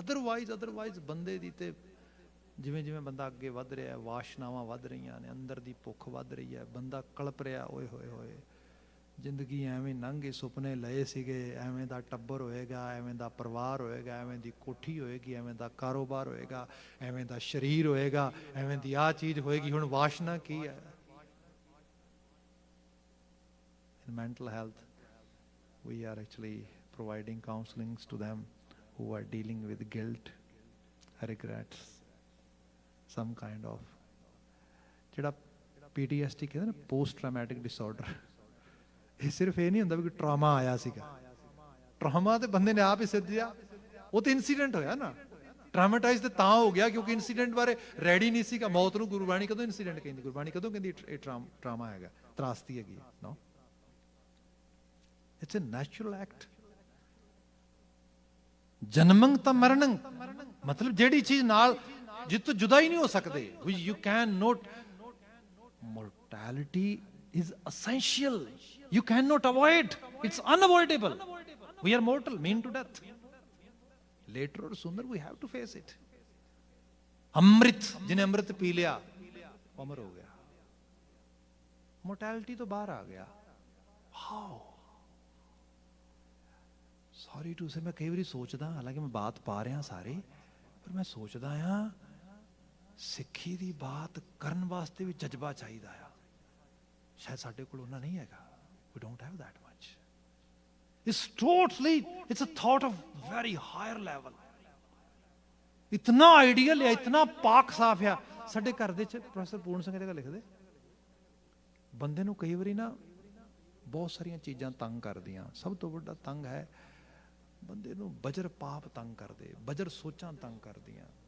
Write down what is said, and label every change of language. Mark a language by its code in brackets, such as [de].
[pa] Otherwise ਬੰਦੇ ਦੀ ਤੇ ਜਿਵੇਂ ਬੰਦਾ ਅੱਗੇ ਵੱਧ ਰਿਹਾ, ਵਾਸ਼ਨਾਵਾਂ ਵੱਧ ਰਹੀਆਂ ਨੇ, ਅੰਦਰ ਦੀ ਭੁੱਖ ਵੱਧ ਰਹੀ ਹੈ, ਬੰਦਾ ਕਲਪ ਰਿਹਾ, ਓਏ ਹੋਏ ਜ਼ਿੰਦਗੀ ਐਵੇਂ ਲੰਘੇ, ਸੁਪਨੇ ਲਏ ਸੀਗੇ, ਐਵੇਂ ਦਾ ਟੱਬਰ ਹੋਏਗਾ, ਐਵੇਂ ਦਾ ਪਰਿਵਾਰ ਹੋਏਗਾ, ਐਵੇਂ ਦੀ ਕੋਠੀ ਹੋਏਗੀ, ਐਵੇਂ ਦਾ ਕਾਰੋਬਾਰ ਹੋਏਗਾ, ਐਵੇਂ ਦਾ ਸਰੀਰ ਹੋਏਗਾ, ਐਵੇਂ ਦੀ ਆਹ ਚੀਜ਼ ਹੋਏਗੀ। ਹੁਣ ਵਾਸ਼ਨਾ ਕੀ ਹੈ? [en] In mental health, we are actually providing counselings to them who are dealing with guilt, regrets, some kind of [pa] ਜਿਹੜਾ PTSD ਕਹਿੰਦੇ ਨਾ, [en] Post traumatic disorder. [pa] ਇਹ ਸਿਰਫ ਇਹ ਨਹੀਂ ਹੁੰਦਾ ਵੀ ਕੋਈ ਟਰਾਮਾ ਆਇਆ ਸੀਗਾ, ਟਰਾਮਾ ਤੇ ਬੰਦੇ ਨੇ ਆਪ ਹੀ ਸਿੱਧਿਆ, ਉਹ ਤੇ ਇਨਸੀਡੈਂਟ ਹੋਇਆ ਨਾ। ਟਰਾਮਾਟਾਈਜ਼ ਤੇ ਤਾਂ ਹੋ ਗਿਆ ਕਿਉਂਕਿ ਇਨਸੀਡੈਂਟ ਬਾਰੇ ਰੈਡੀ ਨਹੀਂ ਸੀਗਾ। ਮੌਤ ਨੂੰ ਗੁਰਬਾਣੀ ਕਦੋਂ ਇਨਸੀਡੈਂਟ ਕਹਿੰਦੀ? ਗੁਰਬਾਣੀ ਕਦੋਂ ਕਹਿੰਦੀ ਇਹ ਟਰਾਮਾ ਹੈਗਾ, ਤਰਾਸਦੀ ਹੈਗੀ? [en] No, it's a natural act. [pa] ਜਨਮੰ ਤਾਂ ਮਰਨੰ, ਮਤਲਬ ਜਿਹੜੀ ਚੀਜ਼ ਨਾਲ ਜਿੱਤੋਂ ਜੁਦਾ ਹੀ ਨਹੀਂ ਹੋ ਸਕਦੇ। [en] You can not, mortality is essential, you cannot avoid, it's unavoidable. We are mortal, mean to death, later or sooner we have to face it. [pa] ਅੰਮ੍ਰਿਤ, ਜਿਹਨੇ ਅੰਮ੍ਰਿਤ ਪੀ ਲਿਆ ਉਹ ਅਮਰ ਹੋ ਗਿਆ, ਮੋਰਟੈਲਿਟੀ ਤੋਂ ਬਾਹਰ ਆ ਗਿਆ। [en] how sorry to say, [pa] ਮੈਂ ਕਈ ਵਾਰੀ ਸੋਚਦਾ, ਹਾਲਾਂਕਿ ਮੈਂ ਬਾਤ ਪਾ ਰਿਹਾ ਸਾਰੇ, ਪਰ ਮੈਂ ਸੋਚਦਾ ਆ ਸਿੱਖੀ ਦੀ ਬਾਤ ਕਰਨ ਵਾਸਤੇ ਵੀ ਜਜ਼ਬਾ ਚਾਹੀਦਾ ਆ। ਸ਼ਾਇਦ ਸਾਡੇ ਕੋਲ ਉਹਨਾਂ ਨਹੀਂ ਹੈਗਾ। [en] We don't have that much. It's totally, it's a thought of very higher level. [pa] ਇਤਨਾ ਆਈਡੀਅਲ ਹੈ, ਇਤਨਾ ਪਾਕ ਸਾਫ ਆ। ਸਾਡੇ ਘਰ ਦੇ ਚ ਪ੍ਰੋਫੈਸਰ ਪੂਰਨ ਸਿੰਘ ਜਗ੍ਹਾ ਲਿਖਦੇ, ਬੰਦੇ ਨੂੰ ਕਈ ਵਾਰੀ ਨਾ ਬਹੁਤ ਸਾਰੀਆਂ ਚੀਜ਼ਾਂ ਤੰਗ ਕਰਦੀਆਂ। ਸਭ ਤੋਂ ਵੱਡਾ ਤੰਗ ਹੈ ਬੰਦੇ ਨੂੰ ਬਜਰ ਪਾਪ ਤੰਗ ਕਰਦੇ, ਬਜਰ ਸੋਚਾਂ ਤੰਗ ਕਰਦੀਆਂ।